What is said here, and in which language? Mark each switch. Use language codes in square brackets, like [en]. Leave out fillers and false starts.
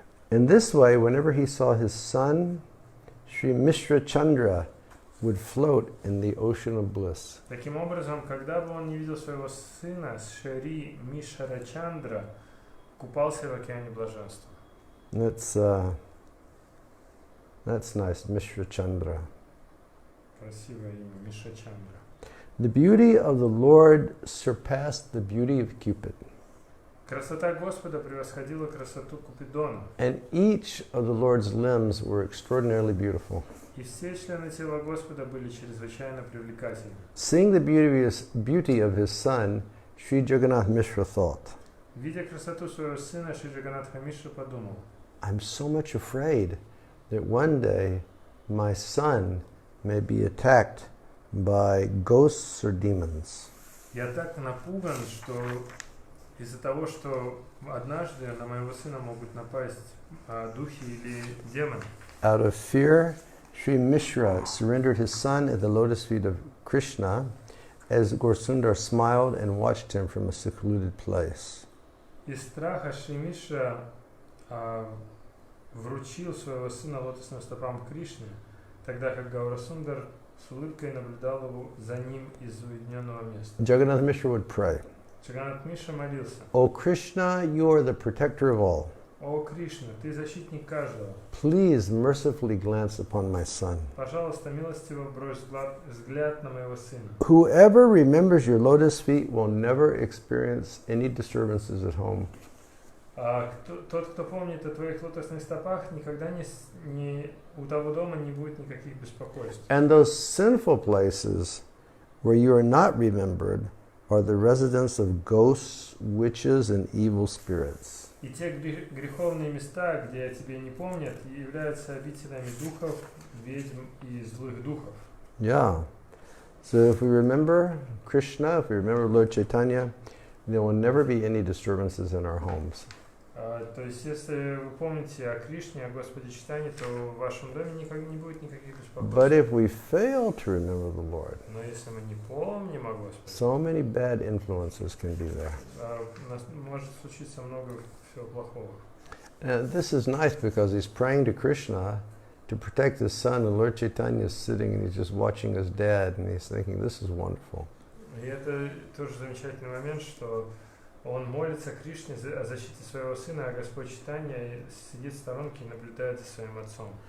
[en] In this way, whenever he saw his son, Sri Mishra Chandra would float in the ocean of bliss. [ru] Таким образом, когда бы он не видел своего сына, Шри Мишра Чандра купался в океане блаженства. [en] That's nice, Mishra Chandra. [ru] Красивое имя, Мишра Чандра. [en] The beauty of the Lord surpassed the beauty of Cupid. [ru] Красота Господа превосходила красоту Купидона. [en] And each of the Lord's limbs were extraordinarily beautiful. [ru] И все члены тела Господа были чрезвычайно привлекательны. [en] Seeing the beauty of his son, Sri Jagannath Mishra thought, [ru] Видя красоту своего сына, Шри Джаганатха Мишра подумал: [en] I'm so much afraid that one day my son may be attacked by ghosts or demons. [ru] Я так напуган, что из-за того, что однажды на моего сына могут напасть духи или демоны. [en] Out of fear, Sri Mishra surrendered his son at the lotus feet of Krishna as Gaurasundar smiled and watched him from a secluded place. [ru] Из страха Шри Мишра вручил своего сына лотосным стопам Кришны, тогда как Гаурасундар с улыбкой наблюдал его за ним из уединенного места. [en] Jagannath Mishra would pray, [ru] Джаганат Мишра молился: [en] O Krishna, you are the protector of all. [ru] О Кришна, ты защитник каждого. [en] Please mercifully glance upon my son. [ru] Пожалуйста, милостиво брось взгляд на моего сына. [en] Whoever remembers your lotus feet will never experience any disturbances at home. [ru] Тот, кто помнит о твоих лотосных стопах, никогда у того дома не будет никаких беспокойств. [en] And those sinful places where you are not remembered are the residence of ghosts, witches, and evil spirits. [ru] И те греховные места, где о тебе не помнят, являются обителями духов, ведьм и злых духов. [en] Yeah. So if we remember Krishna, if we remember Lord Chaitanya, there will never be any disturbances in our homes. [ru] То есть, если вы помните о Кришне, о Господе Чайтанье, то в вашем доме не будет никаких беспокойств. [en] But if we fail to remember the Lord, [ru] Но если мы не помним о Господе, [en] so many bad influences can be there. [ru] Может случиться много всего плохого. [en] And this is nice because he's praying to Krishna to protect his son, and Lord Chaitanya is sitting and he's just watching his dad, and he's thinking, this is wonderful. [ru] И это тоже замечательный момент, что он молится Кришне о защите своего сына, а Господь Чайтанья сидит в сторонке и наблюдает за своим отцом.